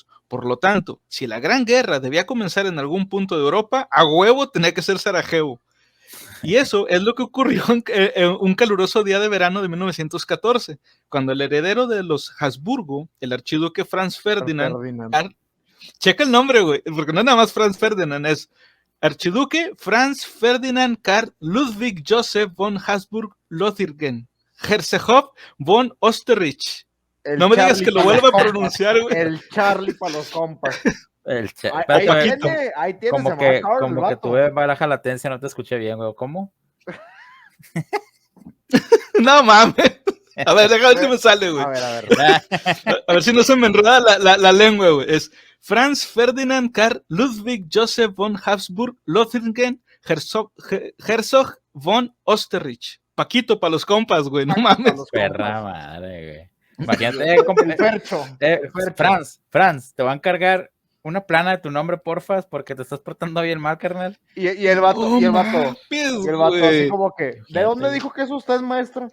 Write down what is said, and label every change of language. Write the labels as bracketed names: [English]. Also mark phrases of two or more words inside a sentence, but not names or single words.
[Spanish] Por lo tanto, si la Gran Guerra debía comenzar en algún punto de Europa, a huevo tenía que ser Sarajevo. Y eso es lo que ocurrió en un caluroso día de verano de 1914, cuando el heredero de los Habsburgo, el archiduque Franz Ferdinand. Checa el nombre, güey, porque no es nada más Franz Ferdinand, es archiduque Franz Ferdinand Karl Ludwig Joseph von Habsburg-Lothringen, [German] Herzog von Osterrich. [Spanish] No me digas que lo vuelva a pronunciar, güey. El Charlie para los compas. Ahí tiene, como que tuve baja latencia, no te escuché bien, güey. ¿Cómo? No mames. A ver, déjame ver si me sale, güey. A ver si no se me enreda la lengua, güey. Es Franz Ferdinand Karl Ludwig Joseph von Habsburg-Lothringen, [German] Herzog von Osterrich. [Spanish] Paquito para los compas, güey. No mames. Perra madre, güey. Imagínate, Franz, te va a encargar una plana de tu nombre, porfas, porque te estás portando bien mal, carnal. Y el vato, así como que, ¿de dónde dijo que es usted, maestra?